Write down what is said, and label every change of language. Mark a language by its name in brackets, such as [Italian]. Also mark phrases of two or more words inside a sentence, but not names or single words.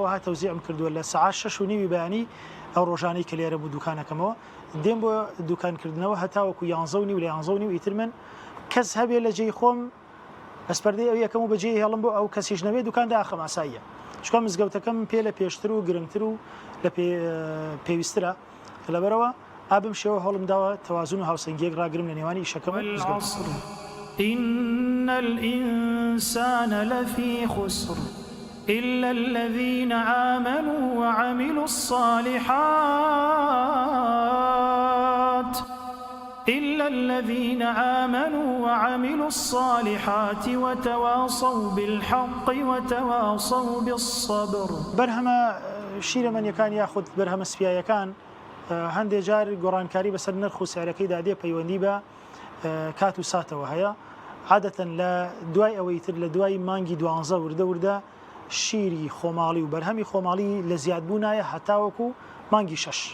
[Central Kurdish] ها تەوزیعم کردووە لە ساعات 6:30 بەیانی ئەو ڕۆژانەی کە لێرە بوو دوکانەکەمەوە دێم بۆ دوکانکردنەوە هەتاوەکو 11:30 لە 11:30 ئیتر من کەس هەبێ لە جێی خۆم ئەسپەردەی ئەو یەکەم و بەجێ هێڵم بۆ ئەو کەسیش نەبێت دوکاندا ئاخەم ئاساییە، چکە مزگەوتەکەم پێ لە پێشتر و گرنگتر و لە پێویسترە، لەبەرەوە ئابم شێوە هەڵم داوە تەوازن و هاوسەنگیەک ڕاگرم لە نێوانی ئیشەکەم. [Arabic] إن الإنسان لفي خسر إلا الذين آمنوا وعملوا الصالحات وتواصوا بالحق وتواصوا بالصبر. [Central Kurdish] بەرهەمە شیرەمەنیەکان یاخود بەرهەمە سپیایەکان هەندێک جار گۆڕانکاری بەسەر نرخ و سعرەکەی دادێ پەیوەندی بە کات و ساتەوە هەیە، عادەتەن لە دوای ئەوەی تر لە دوای مانگی 12 وردە وردە شیری خۆماڵی و بەرهەمی خۆماڵی لە زیادبوونایە هەتاوەکو مانگی 6.